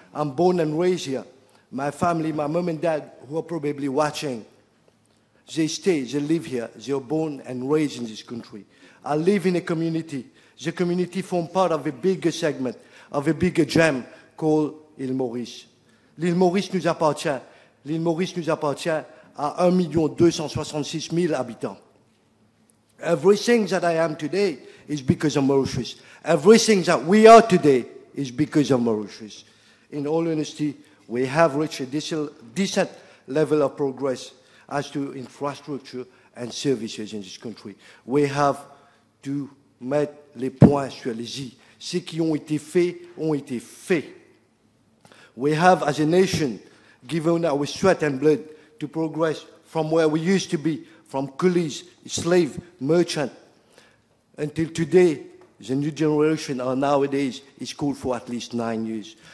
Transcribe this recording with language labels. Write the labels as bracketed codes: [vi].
[en] I'm born and raised here. My family, my mom and dad, who are probably watching, they live here. They are born and raised in this country. I live in a community. The community forms part of a bigger segment, of a bigger gem called l'île Maurice. [fr] L'île Maurice nous appartient. L'île Maurice nous appartient à 1 266 000 habitants. [en] Everything that I am today is because of Mauritius. Everything that we are today is because of Mauritius. In all honesty, we have reached a decent level of progress as to infrastructure and services in this country. We have to [fr] mettre les points sur les i. Ce qui ont été faits ont été faits. [en] We have, as a nation, given our sweat and blood to progress from where we used to be, from coolies, slave, merchant, until today, the new generation nowadays is called for at least 9 years.